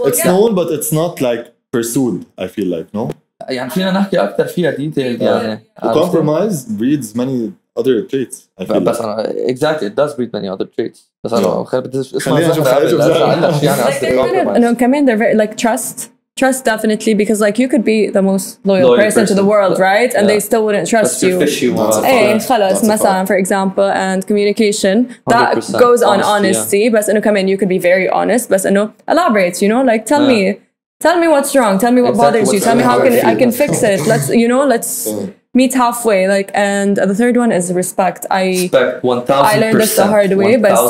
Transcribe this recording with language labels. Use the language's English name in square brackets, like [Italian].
[English] it's known but it's not like pursued I feel like no [Arabic] يعني فينا نحكي أكثر فيها detailed يعني [English] compromise breeds many other traits I feel [Arabic] بس أنا [English] exactly it does breed many other traits [Arabic] بس أنا بدي اسمها زهرة يعني قصدي compromise [English] إنه كمان they're very like trust definitely because like you could be the most loyal person to the world right and they still wouldn't trust you [Arabic] ايه خلص مثلا [English] for example and communication that goes on honesty but [Arabic] إنه كمان [English] you could be very honest but إنه elaborate you know like tell me what's wrong tell me what bothers you tell me how I can fix it let's meet halfway like and the third one is respect I learned this the hard way but